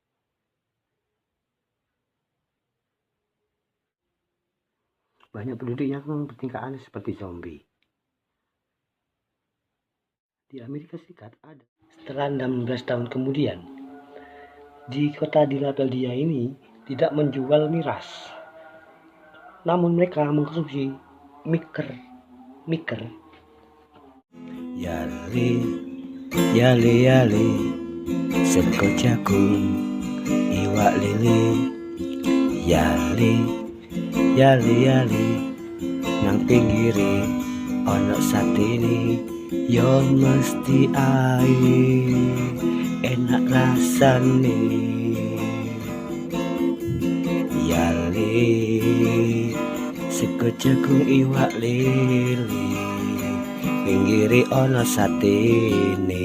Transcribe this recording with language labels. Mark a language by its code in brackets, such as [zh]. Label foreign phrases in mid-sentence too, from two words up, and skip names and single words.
[id] Banyak penduduk yang bertingkah aneh seperti zombie. Di Amerika Serikat ada. Setelah 16 tahun kemudian, di kota Philadelphia ini tidak menjual miras. Namun mereka mengkonsumsi miker. [jv] Yali, yali, yali, sego jagung, iwak lili. Yali, yali, yali, nang pinggiri ono satini. Yo mesti ae enak rasane. Yali, sego jagung iwak lili, pinggiri ono satene.